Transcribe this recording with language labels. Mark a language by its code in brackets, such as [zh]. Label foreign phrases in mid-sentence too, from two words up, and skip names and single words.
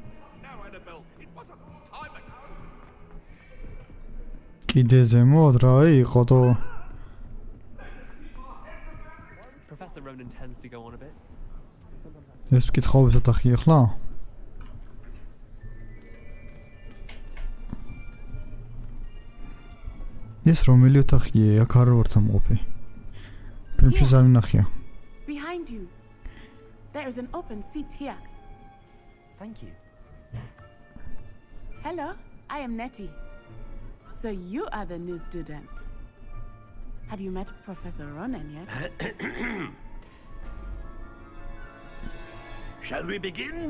[ka] კიდე ზემოთ რა იყო თო? [en] Professor Ronan tends to go on a bit. [ka] ეს კითხავთ ოთახი ახლა? ეს რომელი ოთახია? აქ არ ვარ თამყოფი. ფილმში არ მინახია. [en] Behind you. There is an open seat here. Thank you. Hello, I am Nettie. So you are the new student. Have you met Professor Ronan yet? Shall we begin?